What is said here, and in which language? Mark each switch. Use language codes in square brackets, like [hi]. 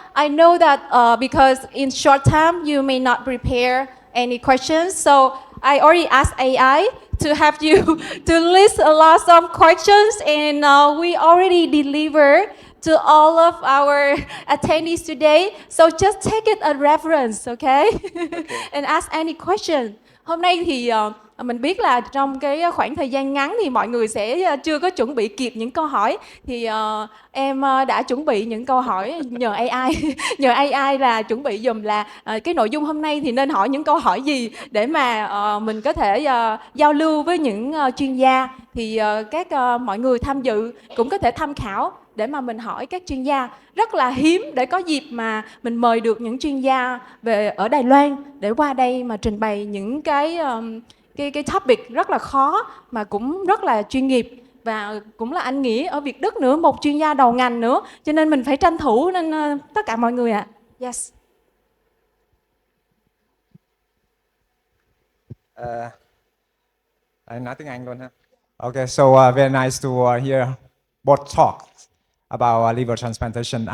[en] I know that because in short time you may not prepare any questions. So I already asked AI to have you to list a lot of questions, and we already deliver to all of our attendees today. So just take it a reference, okay? And ask any question. [vi] Hôm nay thì mình biết là trong cái khoảng thời gian ngắn thì mọi người sẽ chưa có chuẩn bị kịp những câu hỏi, thì em đã chuẩn bị những câu hỏi nhờ AI nhờ AI là chuẩn bị dùm là cái nội dung hôm nay thì nên hỏi những câu hỏi gì để mà mình có thể giao lưu với những chuyên gia, thì các mọi người tham dự cũng có thể tham khảo để mà mình hỏi các chuyên gia. Rất là hiếm để có dịp mà mình mời được những chuyên gia về ở Đài Loan để qua đây mà trình bày những cái topic rất là khó mà cũng rất là chuyên nghiệp, và cũng là anh Nghĩa ở Việt Đức nữa, một chuyên gia đầu ngành nữa, cho nên mình phải tranh thủ, nên tất cả mọi người ạ. [en] Yes. [vi] Anh nói tiếng Anh luôn ha. [en] Okay, so very nice to hear both talk about liver transplantation.